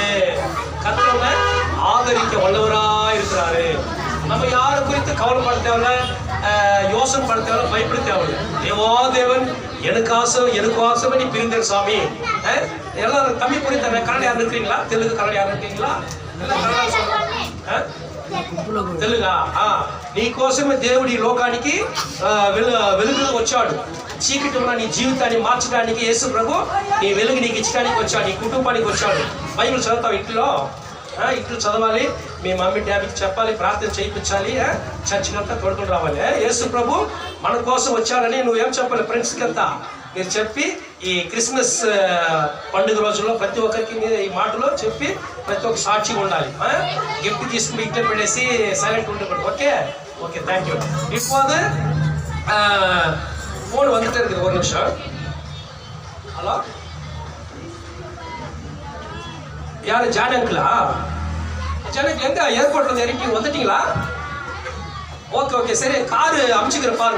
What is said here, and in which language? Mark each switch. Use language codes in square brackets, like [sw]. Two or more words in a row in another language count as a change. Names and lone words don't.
[ta] கர்த்தரை ஆதரிக்க வல்லவரா இருக்கிறாரு. நம்ம யாரை குறித்து கவலைப்பட தேவையில்ல, யோசனை பட தேவையில்ல, பயப்பட தேவையில்லை. தேவாதேவன் எனக்கு ஆசை நீ பிரிந்த சாமி. எல்லாரும் தமிழ் புரிந்த கன்னட யாரும் இருக்கிறீங்களா? தெலுங்கு கன்னட யாரும் இருக்கீங்களா? [te] తెలుగా నీ కోసమే దేవుడి లోకానికి వెలుగులోకి వచ్చాడు. చీకటి ఉన్న నీ జీవితాన్ని మార్చడానికి యేసు ప్రభు నీ వెలుగు నీకు ఇచ్చడానికి వచ్చాడు, నీ కుటుంబానికి వచ్చాడు. బైబిల్ చదువుతావు, ఇంట్లో చదవాలి, మీ [en] mummy daddy [te] చెప్పాలి, ప్రార్థన చేయించాలి, చర్చికి అంతా తోడుకుని రావాలి. యేసు ప్రభు మన కోసం వచ్చాడని నువ్వేం చెప్పాలి? ఫ్రెండ్స్కి అంతా మీరు చెప్పి ఈ క్రిస్మస్ పండుగ రోజుల్లో ప్రతి ఒక్కరికి మీరు ఈ మాటలో చెప్పి ప్రతి ఒక్క సాక్షిగా ఉండాలి. గిఫ్ట్ తీసుకుని ఇంట్లో పెట్టేసి సైలెంట్ ఉండకూడదు. [en] okay okay thank you. [ta] இப்போது ஃபோன் வந்துட்டே இருக்குது, ஒரு நிமிஷம். ஹலோ, யாரு? ஜான் அங்கிளா? ஜான் அங்கிள் எங்க ஏர்போர்ட்ல இறக்கி வந்துட்டீங்களா? [en] okay okay [ta] சரி, காரு அமுச்சுக்கிற பாருங்க.